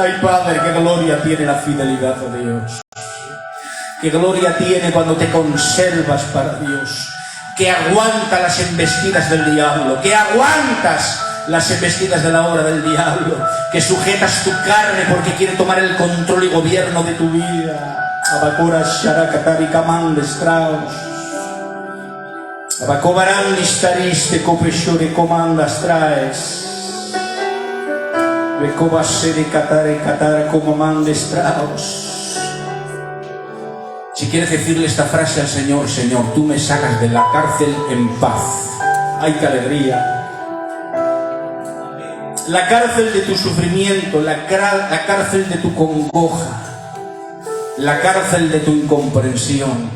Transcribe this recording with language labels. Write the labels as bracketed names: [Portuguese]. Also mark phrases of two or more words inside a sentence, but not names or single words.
[Spanish] Ay, Padre, qué gloria tiene la fidelidad a Dios. Qué gloria tiene cuando te conservas para Dios. Que aguanta las embestidas del diablo. Que aguantas las embestidas de la obra del diablo. Que sujetas tu carne porque quiere tomar el control y gobierno de tu vida. Abacora Sharakatari Kamande Strauss. Abacobarán listariste copeshore comandas traes. Becobase de catar como mandestraos. Si quieres decirle esta frase al Señor, Señor, tú me sacas de la cárcel en paz. ¡Ay, qué alegría! La cárcel de tu sufrimiento, la cárcel de tu congoja, la cárcel de tu incomprensión.